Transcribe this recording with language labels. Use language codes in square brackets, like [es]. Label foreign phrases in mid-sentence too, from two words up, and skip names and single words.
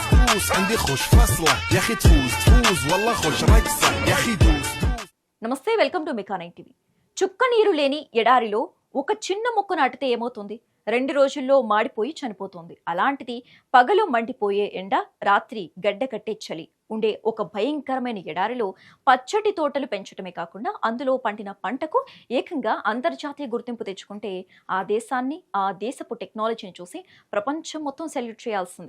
[ar] دوس عندي خوش فصلة يا أخي تفوز والله خوش رقصة يا أخي دوس. [te] నమస్తే, [en] welcome to [te] మెకా9 టీవీ. చుక్క నీరు లేని ఎడారిలో ఒక చిన్న మొక్క నాటితే ఏమవుతుంది? 2 రోజుల్లో మాడిపోయి చనిపోతుంది. అలాంటిది పగలు మండిపోయే ఎండ, రాత్రి గడ్డ కట్టే చలి ఉండే ఒక భయంకరమైన ఎడారిలో పచ్చటి తోటలు పెంచడమే కాకుండా అందులో పండిన పంటకు ఏకంగా అంతర్జాతీయ గుర్తింపు తెచ్చుకుంటే ఆ దేశాన్ని, ఆ దేశపు టెక్నాలజీని చూసి ప్రపంచం మొత్తం సెల్యూట్ చేయాల్సిందే.